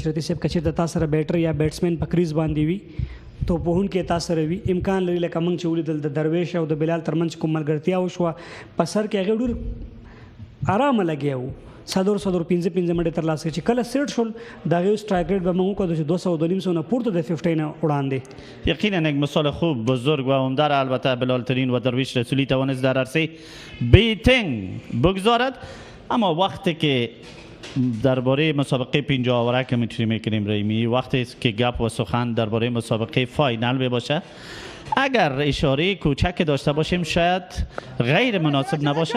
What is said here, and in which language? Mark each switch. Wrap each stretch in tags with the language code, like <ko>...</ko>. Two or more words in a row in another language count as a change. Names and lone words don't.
<ps>اشرتي صاحب که چېرته تا سره بیټر یا بیټسمین په کریز باندې وي توپوهونکی تا سره وي، امکان لري لکه موږ چې ولیدل د درویش او د بلال ترمنځ کوم ملګرتیا وشوه په سر کې هغې ډېر ارامه لګیا وو، 15 منډې ترلاسه کړي. چې کله سیټ شول د هغې</ps> <en>strike rate</en> <ps>به موږ وکړو چې 200 نه پورته د 50 نه وړاندې.</ps> <fa>یقینا یک مثال خوب بزرگ و عمده را البته بلال ترین و درویش رسولی توانست در عرصه بیتینگ بگذارد. اما وقتی که درباره مسابقه 50 اوره که میتونیم میکنیم رحیمی، وقتی که گپ و سخن درباره مسابقه فاینال باشه، اگر اشاره کوچک داشته باشیم شاید غیر مناسب نباشد.</fa>